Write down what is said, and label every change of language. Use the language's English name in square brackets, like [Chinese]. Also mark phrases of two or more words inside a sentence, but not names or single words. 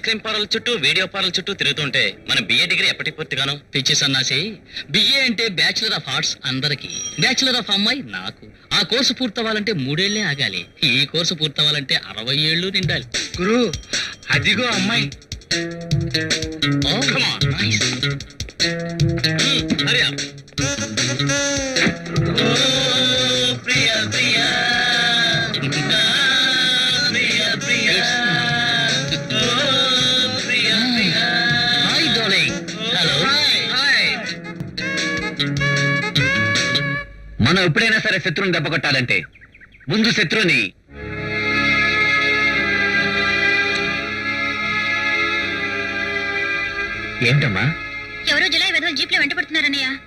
[English] cream parlour [Telugu] చుట్టూ [English] video parlour [Telugu] చుట్టూ తిరుగుతుంటే మన బిఏ డిగ్రీ ఎప్పటికి పూర్తిగాను? పిచ్చి సన్నాసి, బిఏ అంటే [English] Bachelor of Arts [Telugu] అందరికి, [English] Bachelor of [Telugu] అమ్మాయి నాకు. ఆ కోర్సు పూర్తవ్వాలంటే 3 ఏళ్లే ఆగాలి. ఈ కోర్సు పూర్తవ్వాలంటే 60 ఏళ్ళు నిండాలి. గురు అదిగో అమ్మాయి. [English] Oh, come on, nice. Hurry up. Oh, Priya, Priya. Priya, Priya. Oh, Priya, Priya. Hi, darling. Hello. Hi. [Telugu] మనం ఎప్పుడైనా సరే శత్రువుని దెబ్బ కొట్టాలంటే ముందు శత్రువుని ఏంటమ్మా? ఎవరో జులై వెధవలు జీప్ లో వెంట పడుతున్నారన్నయ్య.